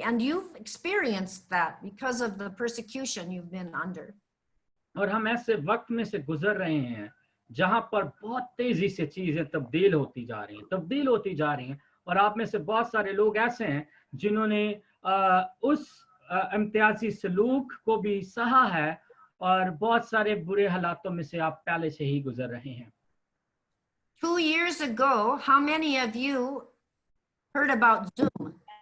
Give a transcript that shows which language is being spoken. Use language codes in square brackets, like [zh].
[en] And you've experienced that because of the persecution you've been under. [hi] और हम ऐसे वक्त में से गुजर रहे हैं जहां पर बहुत तेजी से चीजें तब्दील होती जा रही हैं, और आप में से बहुत सारे लोग ऐसे हैं जिन्होंने उस इम्तियाजी सलूक को भी सहा है, और बहुत सारे बुरे हालातों में से आप पहले से ही गुजर रहे हैं। [en] 2 years ago, how many of you heard about Zoom?